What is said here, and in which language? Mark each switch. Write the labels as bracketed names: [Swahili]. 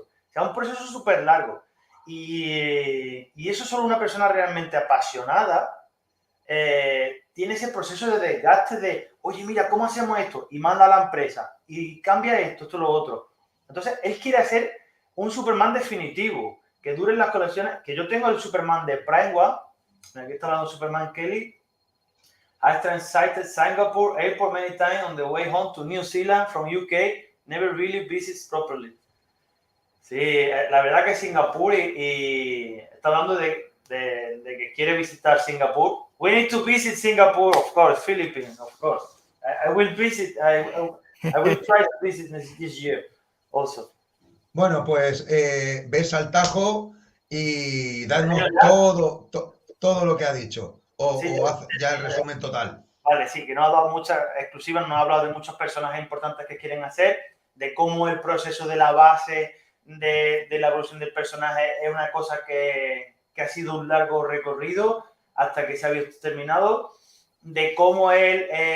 [Spanish] O sea, un proceso súper largo. Y eso solo una persona realmente apasionada tiene ese proceso de desgaste de, oye, mira, ¿cómo hacemos esto? Y manda a la empresa y cambia esto, lo otro. Entonces, él quiere hacer un Superman definitivo, que dure en las colecciones, que yo tengo el Superman de Prime One, aquí está hablando Superman Kelly. [English] I transited Singapur airport many times on the way home to New Zealand from UK, never really visits properly. [Spanish] Sí, la verdad que Singapur y está hablando de que quiere visitar Singapur. [English] We need to visit Singapur, of course, Philippines, of course. I will visit, I will try to visit this year also. [Spanish] Bueno, pues ves al tajo y danos todo lo que ha dicho. O haz ya el resumen total. Vale, sí, que no ha dado muchas exclusivas, no ha hablado de muchos personajes importantes que quieren hacer, de cómo el proceso de la base de la evolución del personaje es una cosa que ha sido un largo recorrido hasta que se ha visto terminado, de cómo él